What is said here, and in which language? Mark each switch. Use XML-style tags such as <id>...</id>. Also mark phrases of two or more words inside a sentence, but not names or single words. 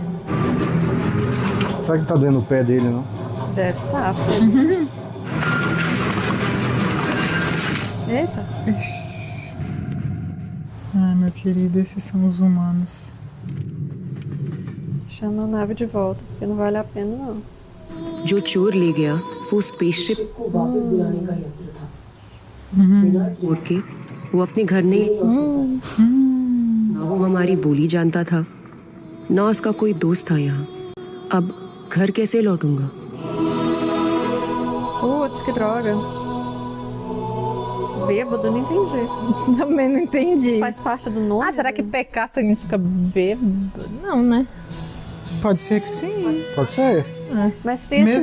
<pt>Será que tá doendo o pé dele, não? Deve estar. Eita. Ai, meu querido, esses são os humanos. Chama a nave de volta, porque não vale a pena, não.</pt> <hi>जो चोर ले गया वो स्पेसशिप को वापस बुलाने का यंत्र था। बिना कोड के वो अपने घर नहीं ना वो हमारी बोली जानता था ना उसका कोई दोस्त था यहाँ। अब घर कैसे लौटूंगा?</hi> <pt>Putz, que droga. Bêbado, não entendi. Também não entendi. Isso faz parte do nome? Ah, será que pecar significa bêbado? Não, né? Pode ser que sim. Pode ser. Mas tem esse</pt>